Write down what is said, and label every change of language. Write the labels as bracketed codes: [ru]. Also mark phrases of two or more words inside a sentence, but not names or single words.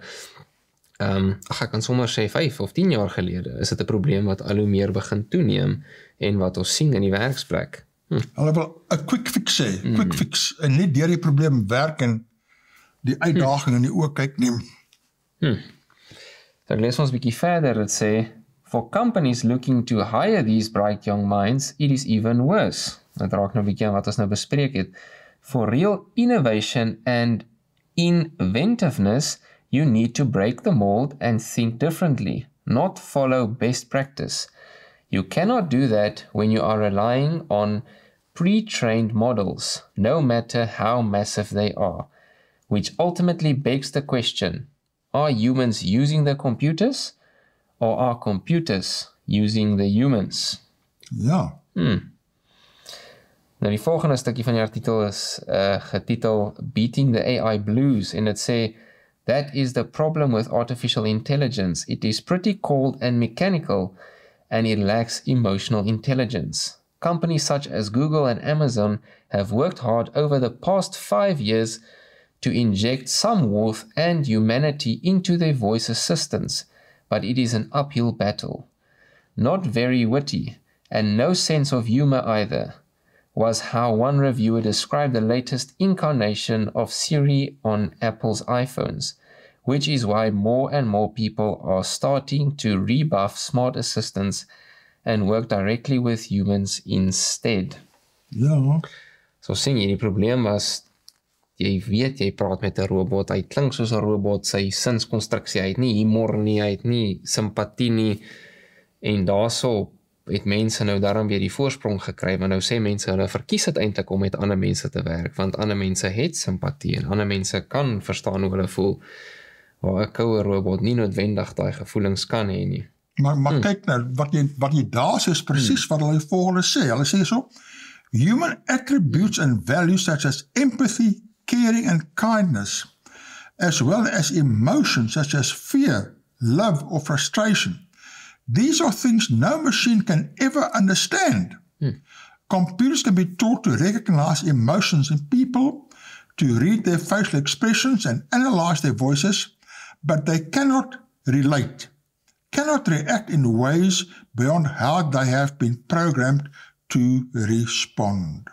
[af] Ek kan sommer sê 5 of 10 jaar gelede is dit 'n probleem wat al hoe meer begin toeneem en wat ons sien in die werksplek. Hulle wil 'n [en] quick fix [af] sê, [en] quick fix, [af] en nie deur die probleem werk en die uitdaging in die oë kyk nie. Dan lees ons 'n bietjie verder, dit sê, [en] for companies looking to hire these bright young minds, it is even worse. [af] Dit raak nou 'n bietjie aan wat ons nou bespreek het. [en] For real innovation and inventiveness, you need to break the mold and think differently, not follow best practice. You cannot do that when you are relying on pre-trained models, no matter how massive they are, which ultimately begs the question, are humans using the computers, or are computers using the humans? [af] Ja. Nou die volgende stukkie van die artikel is getitel Beating the AI Blues, en dit sê, [en] that is the problem with artificial intelligence. It is pretty cold and mechanical, and it lacks emotional intelligence. Companies such as Google and Amazon have worked hard over the past 5 years to inject some warmth and humanity into their voice assistants, but it is an uphill battle. Not very witty, and no sense of humor either, was how one reviewer described the latest incarnation of Siri on Apple's iPhones, which is why more and more people are starting to rebuff smart assistants and work directly with humans instead. [af] Ja. So sien jy, die probleem was, jy weet, jy praat met 'n robot, hy klink soos 'n robot, sy sinskonstruksie, hy het nie humor nie, hy het nie simpatie nie, en daarso het mense nou daarom weer die voorsprong gekry, maar nou sê mense, hulle verkies dit eintlik om met ander mense te werk, want ander mense het simpatie, en ander mense kan verstaan hoe hulle voel, waar 'n koue robot nie noodwendig daai gevoelens kan hê nie. Maar kyk nou, wat jy daar sê is presies wat hulle volgende sê. Hulle sê so, [en] human attributes and values such as empathy, caring and kindness, as well as emotions such as fear, love or frustration. These are things no machine can ever understand. Computers can be taught to recognize emotions in people, to read their facial expressions and analyze their voices, but they cannot relate, cannot react in ways beyond how they have been programmed to respond.